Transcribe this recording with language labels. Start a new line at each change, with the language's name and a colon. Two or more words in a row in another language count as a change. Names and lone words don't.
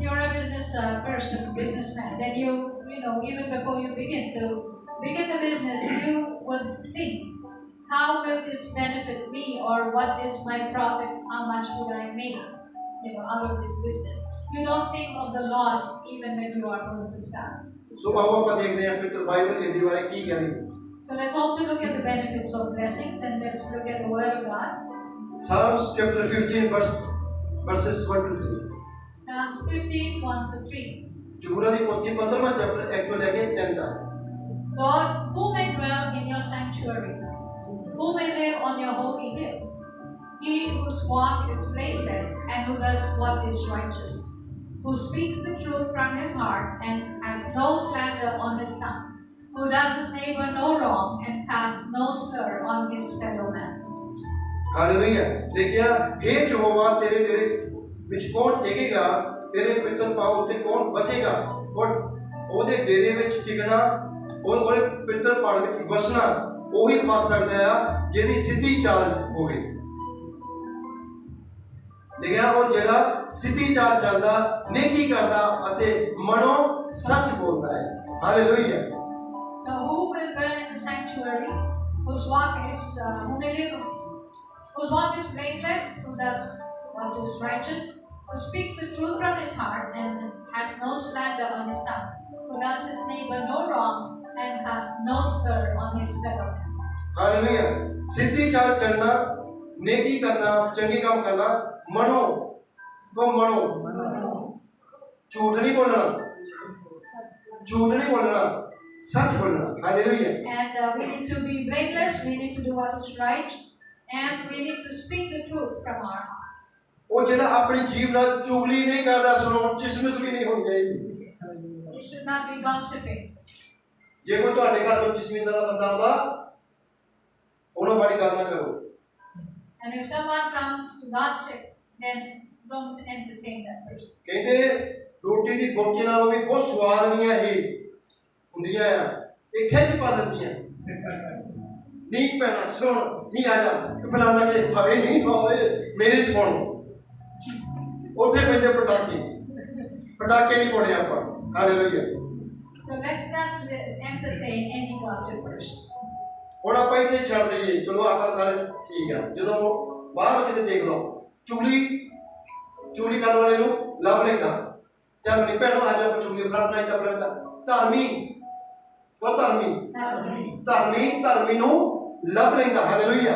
English: If you're a businessman, then you know, even before you begin the business, you would think, how will this benefit me, or what is my profit? How much would I make, out of this business? You don't think of the loss even when you are going to start.
Punjabi: So आओ ਆਪਾਂ ਦੇਖਦੇ ਹਾਂ ਪਵਿੱਤਰ ਬਾਈਬਲ ਇਹਦੇ ਬਾਰੇ ਕੀ ਕਹਿ ਰਹੀ ਹੈ।
English: So let's also look at the benefits of blessings, and let's look at the Word of God. Psalms chapter 15 verses 1 to 3। Psalms 15, 1 to 3.
Punjabi: ਜ਼ਬੂਰਾਂ ਦੀ ਪੋਥੀ 15ਵਾਂ ਚੈਪਟਰ 1 ਤੋਂ ਲੈ ਕੇ 3 ਤੱਕ।
English: Lord, who may dwell in your sanctuary? Who may live on your holy hill? He whose walk is blameless and who does what is righteous, who speaks the truth from his heart and has no slander on his tongue, who does his neighbor no wrong and casts no slur on his fellow man.
Punjabi: ਹਾਲੇਲੂਯਾ। ਦੇਖਿਆ, ਹੇ ਯਹੋਵਾ ਤੇਰੇ ਡੇਰੇ ਵਿਚ ਕੌਣ ਟਿਕੇਗਾ, ਤੇਰੇ ਪਵਿੱਤਰ ਪਾਂਵ ਉੱਤੇ ਕੌਣ ਬਸੇਗਾ, ਔਰ ਓਦੇ ਡੇਰੇ ਵਿਚ ਟਿਕਣਾ ਔਰ ਓਦੇ ਪਵਿੱਤਰ ਪਾਂਵ ਵਿਚ ਬਸਣਾ ਉਹੀ ਬਸ ਸਕਦਾ ਆ ਜਿਹਦੀ ਸਿੱਧੀ ਚਾਲ ਹੋਵੇ। ਦੇਖਿਆ, ਉਹ ਜਿਹੜਾ ਸਿੱਧੀ ਚਾਲ ਚੱਲਦਾ, ਨੇਕੀ ਕਰਦਾ ਅਤੇ ਮਨੋਂ ਸੱਚ ਬੋਲਦਾ ਹੈ। ਹਾਲੇਲੂਇਆ।
English: So who will dwell in the sanctuary, whose walk is blameless, who does what is righteous, who speaks the truth from his heart and has no slander on his tongue, who does his neighbor no wrong and casts no slur on his fellow man.
Hindi: हालेलुया। सिद्धि चाल चलना, नेकी करना, चंगे काम करना, मनो झूठ नहीं बोलना, सच बोलना। हालेलुया।
English: And we need to be blameless, we need to do what is right, and we need to speak the truth from our heart.
Punjabi: ਉਹ ਜਿਹੜਾ ਆਪਣੀ ਜੀਭ ਨਾਲ ਚੁਗਲੀ ਨਹੀਂ ਕਰਦਾ, ਸੁਣੋ, ਜਿਸਮਿਸ ਵੀ ਨਹੀਂ ਹੋਣੀ ਚਾਹੀਦੀ।
English: We should not be gossiping.
Punjabi: ਜੇ ਕੋਈ ਤੁਹਾਡੇ ਘਰ ਵਿੱਚ ਜਿਸਮਿਸ ਵਾਲਾ ਬੰਦਾ ਆਉਂਦਾ, ਉਹਨੂੰ ਬੜੀ ਗੱਲ ਨਾ ਕਰੋ।
English: And if someone comes to gossip, then don't entertain that person.
Punjabi: ਕਹਿੰਦੇ ਰੋਟੀ ਦੀ ਬੁਰਕੀ ਨਾਲੋਂ ਵੀ ਬਹੁਤ ਸਵਾਦਲੀਆਂ ਇਹ ਹੁੰਦੀਆਂ ਆ, ਇਹ ਖਿੱਚ ਪਾ ਦਿੰਦੀਆਂ। ਨਹੀਂ ਪੈਣਾ, ਸੁਣ, ਨਹੀਂ ਆ ਜਾ, ਫਲਾਣਾ ਕਿ ਹਵੇ ਨਹੀਂ ਹੋਵੇ, ਮੇਰੇ ਸੁਣ। ਉੱਥੇ ਪੈਂਦੇ ਪਟਾਕੇ ਨਹੀਂ ਪਾਉਣੇ ਆਪਾਂ। ਹਾਲੇਲੂਇਆ।
English: So let's not entertain any gossipers.
Punjabi: ਹੁਣ ਆਪਾਂ ਇੱਥੇ ਛੱਡ ਦਈਏ, ਚਲੋ ਆਪਾਂ ਸਾਰੇ ਠੀਕ ਆ। ਜਦੋਂ ਬਾਹਰ ਕਿਤੇ ਦੇਖ ਲਓ, ਚੁਗਲੀ ਕਰਨ ਵਾਲੇ ਨੂੰ ਲੱਭ ਲੈਂਦਾ, ਚੱਲ ਨਹੀਂ ਭੈਣੋ ਆ ਜਾ, ਆਪਾਂ ਚੁਗਲੀ ਫੜਨਾ ਹੀ ਲੱਭ ਲੈਂਦਾ। ਧਰਮੀ ਨੂੰ ਲੱਭ ਲੈਂਦਾ। ਹਾਲੇਲੂਇਆ।